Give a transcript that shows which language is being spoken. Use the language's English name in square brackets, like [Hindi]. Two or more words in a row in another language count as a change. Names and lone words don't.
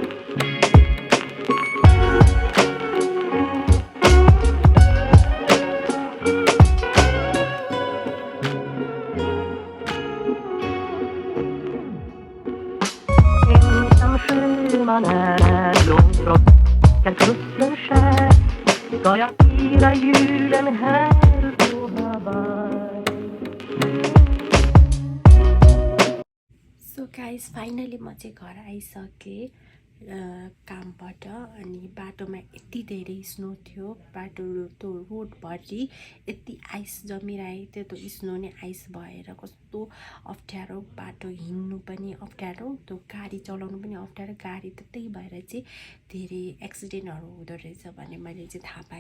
[Swedish] Ensam sjöman är långt från svenska kusten skär ska jag fira julen här på Hawaii. [English] so guys [Nepali] फाइनली म चाहिँ घर आइसकेँ कामबाट अनि बाटोमा यति धेरै स्नो थियो, बाटो त्यो रोडभरि यति आइस जमिरहेको थियो, त्यो स्नो नै आइस भएर कस्तो अप्ठ्यारो, बाटो हिँड्नु पनि अप्ठ्यारो, त्यो गाडी चलाउनु पनि अप्ठ्यारो, गाडी त त्यही भएर चाहिँ धेरै एक्सिडेन्टहरू हुँदो रहेछ भन्ने मैले चाहिँ थाहा पाएँ।